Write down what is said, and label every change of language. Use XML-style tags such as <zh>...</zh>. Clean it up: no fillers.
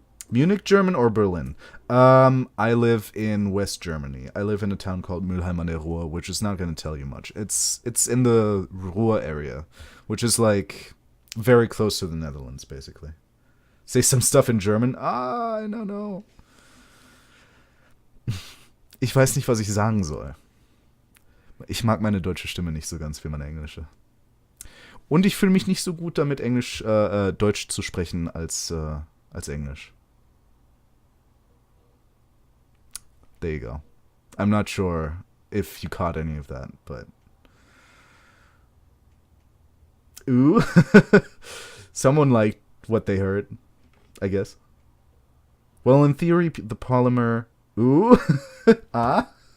<en>Munich, German, or Berlin? I live in West Germany. I live in a town called Mülheim an der Ruhr, which is not going to tell you much. It's in the Ruhr area, which is like very close to the Netherlands, basically. Say some stuff in German. I don't know.</en> <de>Ich weiß nicht, was ich sagen soll. Ich mag meine deutsche Stimme nicht so ganz wie meine englische. Und ich fühle mich nicht so gut damit, Deutsch zu sprechen als Englisch.</de> <en>There you go. I'm not sure if you caught any of that, but... Ooh. Someone liked what they heard, I guess. Well, in theory, the polymer... Ooh. Ah?</en>